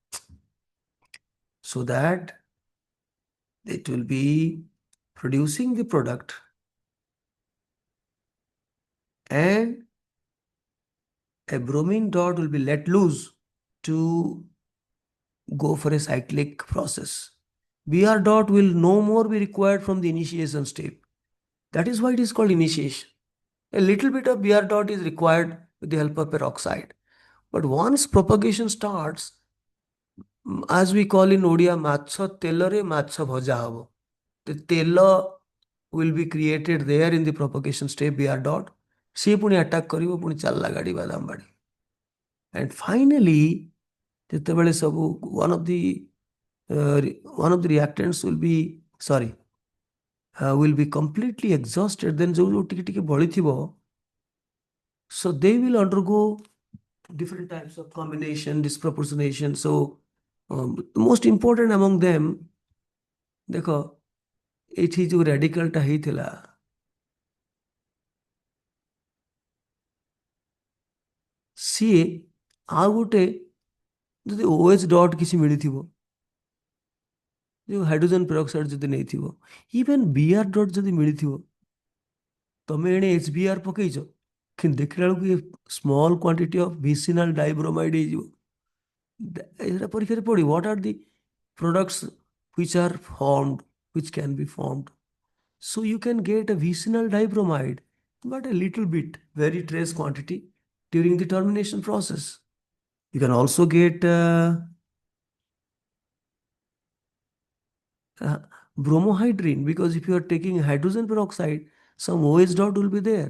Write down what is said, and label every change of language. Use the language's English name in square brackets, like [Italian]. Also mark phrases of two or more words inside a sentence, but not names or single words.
[English] so that it will be producing the product and a bromine dot will be let loose to go for a cyclic process. Br dot will no more be required from the initiation step. That is why it is called initiation. A little bit of Br dot is required with the help of peroxide. But once propagation starts, as we call in Odia, [Odia] ମାଛ ତେଲରେ ମାଛ ଭଜା ହବ. [English] The ତେଲ will be created there in the propagation step Br dot. [Odia] ସେ ପୁଣି attack କରିବ ପୁଣି ଚାଲିଲା ଗାଡ଼ି ବାଦାମ ବାଡ଼ି. [English] And finally, [Odia] ଯେତେବେଳେ ସବୁ [English] one of the reactants will be completely exhausted, then [Odia] ଯୋଉ ଟିକେ ଟିକେ ବଳିଥିବ, [English] so they will undergo different types of combination, disproportionation. So the most important among them, [Odia] ଦେଖ ଏଠି ଯୋଉ radical ଟା ହେଇଥିଲା, ସିଏ ଆଉ ଗୋଟେ ଯଦି [English] OH dot [Odia] କିଛି ମିଳିଥିବ, ଯୋଉ [English] hydrogen peroxide [Odia] ଯଦି ନେଇଥିବ, [English] even Br dot [Odia] ଯଦି ମିଳିଥିବ, ତମେ ଏଣେ HBr ପକେଇଛ, କିନ୍ତୁ ଦେଖିଲା ବେଳକୁ [English] a small quantity of vicinal dibromide [Odia] ହେଇଯିବ. ଏଇଟା ପରୀକ୍ଷାରେ ପଡ଼ିବ. [English] What are the products which are formed, which can be formed? So you can get a vicinal dibromide, but a little bit, very trace quantity during the termination process. You can also get bromohydrine, because if you are taking hydrogen peroxide, some OH dot will be there.